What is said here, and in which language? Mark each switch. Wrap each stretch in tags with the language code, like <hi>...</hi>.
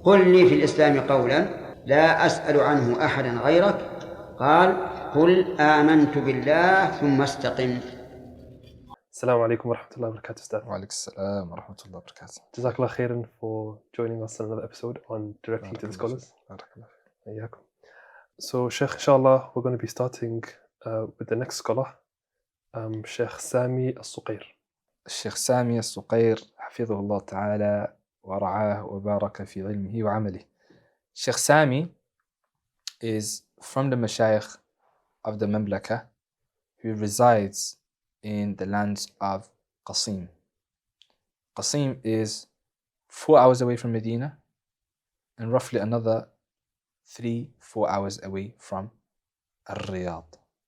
<ar>قل لي في الإسلام قولا لا أسأل عنه أحدا غيرك، قال قل آمنت بالله ثم استقم. Assalamu alaikum wa rahmatullahi wa barakatuh, Ustadh. Wa alaikum assalam wa rahmatullahi wa barakatuh.</ar> <en>Jazakallah khairan for joining us on another episode on Directly to the Scholars. Ayyakum. So, Shaykh, inshallah, we're going to be starting with the next scholar, Shaykh Sami al-Suqayr. Shaykh Sami al-Suqayr,</en> <ar>حفظه الله تعالى ورعاه وبارك في علمه وعمله.</ar> <en>Shaykh Sami is from the Mushayqih of the Mamlaka who resides in the lands of Qaseem. Qaseem is 4 hours away from Medina and roughly another 3-4 hours away from Riyadh.</en>